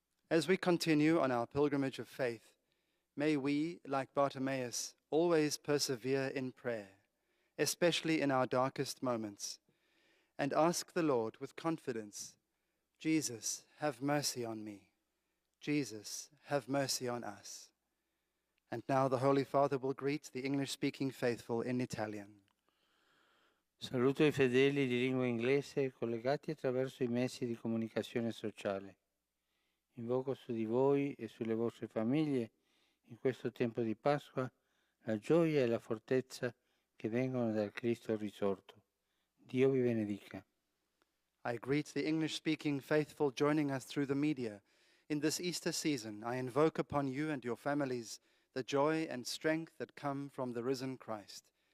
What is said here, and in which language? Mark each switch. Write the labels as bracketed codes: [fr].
[en] As we continue on our pilgrimage of faith, may we, like Bartimaeus, always persevere in prayer, especially in our darkest moments, and ask the Lord with confidence, Jesus, have mercy on me. Jesus, have mercy on us. And now the Holy Father will greet the English-speaking faithful in Italian. [it] Saluto i fedeli di lingua inglese collegati attraverso i mezzi di comunicazione sociale. Invoco su di voi e sulle vostre famiglie in questo tempo di Pasqua la gioia e la fortezza che vengono dal Cristo risorto. Dio vi benedica. [en] I greet the English-speaking faithful joining us through the media. In this Easter season, I invoke upon you and your families the joy and strength that come from the risen Christ.